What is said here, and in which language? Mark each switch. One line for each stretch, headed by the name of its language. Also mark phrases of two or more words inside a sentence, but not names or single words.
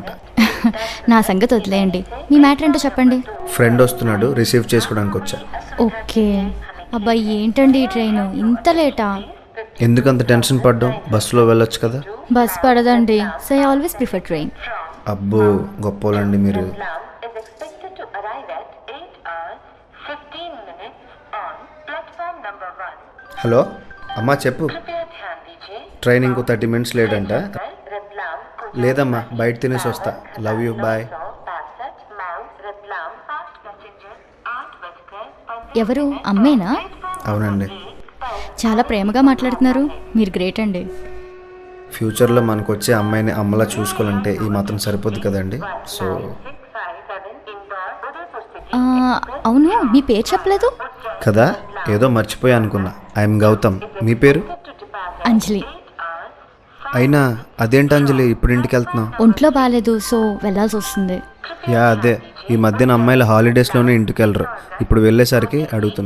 Telugu: నా సంగతి వదిలేయండి, మీ మ్యాటర్ ఏంటో చెప్పండి. ఫ్రెండ్ వస్తున్నాడు, రిసీవ్ చేసుకోవడానికి వచ్చా. ఓకే. అబ్బాయి, ఏంటండి ఈ ట్రైను ఇంత లేటా? ఎందుకంత టెన్షన్ పడ్డావు? బస్సులో వెళ్ళొచ్చు కదా. బస్ పడదండి,
English: so I always prefer train.
Telugu: అబ్బో, గొప్పోలండి మీరు.
English: is expected to arrive at 8 hours 15 minutes on platform number 1.
Telugu: హలో అమ్మా, చెప్పు.
Hindi: कृपया ध्यान दीजिए.
Telugu: ట్రైన్ ఇంకో 30 minutes లేట్ అంట.
Hindi: रतलाम को
Telugu: లేదమ్మా, బయట తినేసి వస్తా.
English: love you, bye.
Hindi: 962 माउंट रतलाम फास्ट पैसेंजर 8:15
Telugu: ఎవరు, అమ్మేనా? అవునండి. చాలా ప్రేమగా మాట్లాడుతున్నారు, మీరు గ్రేట్ అండి. ఫ్యూచర్లో మనకు వచ్చే అమ్మాయిని అమ్మలా చూసుకోవాలంటే ఈ మాత్రం సరిపోద్ది కదండి. సో
Hindi: 657 इंदौर उदयपुर सिटी
Telugu: అవును, మీ పేరు చెప్పలేదు. కదా, ఏదో మర్చిపోయా అనుకున్నా. ఐఎమ్ గౌతమ్. మీ పేరు? అంజలి. అయినా అదేంటి అంజలి, ఇప్పుడు ఇంటికి వెళ్తున్నావు? ఒంట్లో బాగాలేదు, సో వెళ్ళాల్సి వస్తుంది. యా, అదే. ఈ మధ్యన అమ్మాయిల హాలిడేస్లోనే ఇంటికి వెళ్ళరు, ఇప్పుడు వెళ్ళేసరికి అడుగుతున్నా.